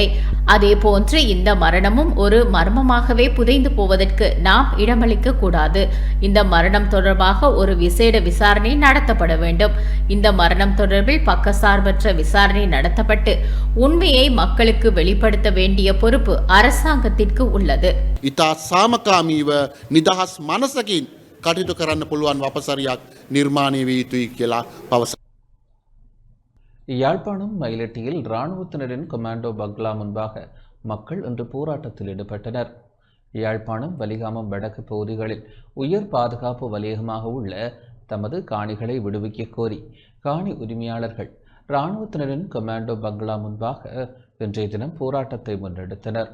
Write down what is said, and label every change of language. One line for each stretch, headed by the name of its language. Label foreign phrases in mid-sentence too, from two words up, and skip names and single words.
Tamil: அதே போன்று இந்த மரணமும் ஒரு மர்மமாகவே புதைந்து போவதற்கு நாம் இடமளிக்க கூடாது. இந்த மரணம் தொடர்பாக ஒரு விசேட விசாரணை நடத்தப்பட வேண்டும். இந்த மரணம் தொடர்பில் பக்கசார்பற்ற விசாரணை நடத்தப்பட்டு உண்மையை மக்களுக்கு வெளிப்படுத்த வேண்டிய பொறுப்பு அரசாங்கத்திற்கு உள்ளது.
Sinhala: ඉතා සාමකාමීව නිදහස් මනසකින් කටයුතු කරන්න පුළුවන් වපසරියක් නිර්මාණය විය යුතුයි කියලා පවසනවා.
Tamil: யாழ்ப்பாணம் மயிலட்டியில் இராணுவத்தினரின் கமாண்டோ பங்களா முன்பாக மக்கள் இன்று போராட்டத்தில் ஈடுபட்டனர். யாழ்ப்பாணம் வலிகாமம் வடக்கு பகுதிகளில் உயர் பாதுகாப்பு வலயமாக உள்ள தமது காணிகளை விடுவிக்க கோரி காணி உரிமையாளர்கள் இராணுவத்தினரின் கமாண்டோ பங்களா முன்பாக இன்றைய தினம் போராட்டத்தை முன்னெடுத்தனர்.